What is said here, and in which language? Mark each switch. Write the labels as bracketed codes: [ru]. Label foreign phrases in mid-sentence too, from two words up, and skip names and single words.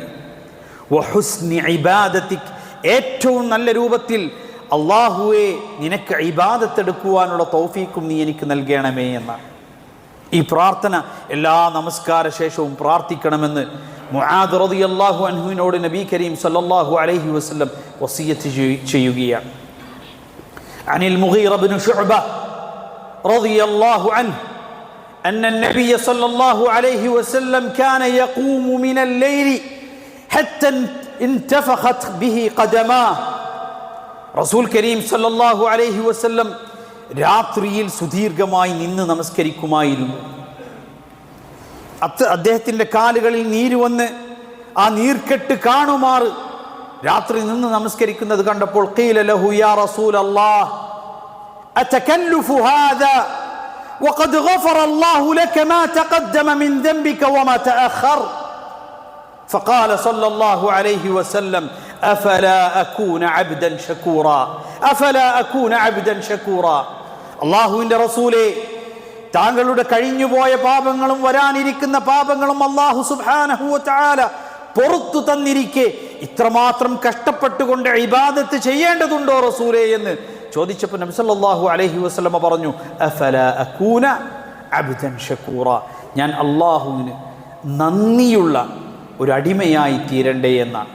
[ar] وحسن عبادتك, [ml] ഏറ്റവും നല്ല രൂപത്തിൽ അല്ലാഹുവേ നിനക്ക് ഇബാദത്തെടുക്കുവാനുള്ള തൗഫീക്കും നീ എനിക്ക് നൽകണമേ എന്നാണ്. ഈ പ്രാർത്ഥന എല്ലാ നമസ്കാര ശേഷവും പ്രാർത്ഥിക്കണമെന്ന് മുആദ് [ar] رضي الله عنه [ml] നബി കരീം [ar] صلى الله عليه وسلم [ml] വസിയത്ത് ചെയ്യുകയാണ്. [ar] عن المغيرة بن شعبة رضي الله عنه أن النبي صلى الله عليه وسلم كان يقوم من الليل حتى انتفخت به قدماه. [ml] റസൂൽ കരീം [ar] صلى الله عليه وسلم [ml] രാത്രിയിൽ സുദീർഘമായി നിന്ന് നമസ്കരിക്കുമായിരുന്നു. അദ്ദേഹത്തിൻ്റെ കാലുകളിൽ നീര് വന്ന് ആ നീർക്കെട്ട് കാണുമാറ് രാത്രി നിന്ന് നമസ്കരിക്കുന്നത് കണ്ടപ്പോൾ [ar] قيل له يا رسول الله أتكلف هذا وقد غفر الله لك ما تقدم من ذنبك وما تأخر فقال صلى الله عليه وسلم أفلا أكون عبدا شكورا أفلا أكون عبدا شكورا. [ml] അല്ലാഹുവിൻ്റെ റസൂലേ, താങ്കളുടെ കഴിഞ്ഞുപോയ പാപങ്ങളും വരാനിരിക്കുന്ന പാപങ്ങളും അല്ലാഹു [ar] سبحانه وتعالى [ml] പുറത്തു തന്നിരിക്കെ ഇത്രമാത്രം കഷ്ടപ്പെട്ടുകൊണ്ട് ഇബാദത്ത് ചെയ്യേണ്ടതുണ്ടോ റസൂലേ എന്ന് ചോദിച്ചപ്പോൾ നബി [ar] صلى الله عليه وسلم [ml] പറഞ്ഞു [ar] أفلا أكون عبدا شكورا, [ml] ഞാൻ അല്ലാഹുവിന് നന്ദിയുള്ള ഒരു അടിമയായി തീരണ്ടേ എന്നാണ്.